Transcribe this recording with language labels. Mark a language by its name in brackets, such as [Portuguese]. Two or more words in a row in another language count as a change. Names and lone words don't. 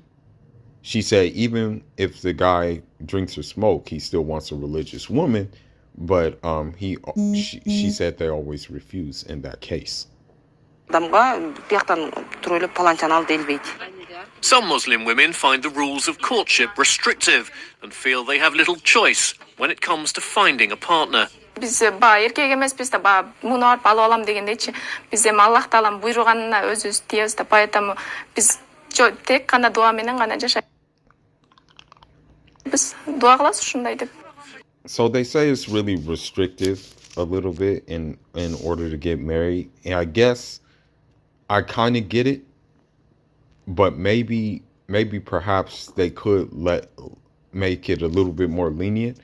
[English] She said even if the guy drinks or smoke, he still wants a religious woman, but she said they always refuse in that case. Some Muslim women find the rules of courtship restrictive and feel they have little choice when it comes to finding a partner. [Kyrgyz] Biz erkek emеспиз да муну алып алам дегендейчи. Биз эми Аллах таалам буйруганына өзүбүз тийебиз да, поэтому биз тек кана дуа менен гана жашайбыз. Биз дуа кылабыз ушундай деп. [English] So they say it's really restrictive a little bit in order to get married. And I guess I kind of get it, but maybe perhaps they could make it a little bit more lenient.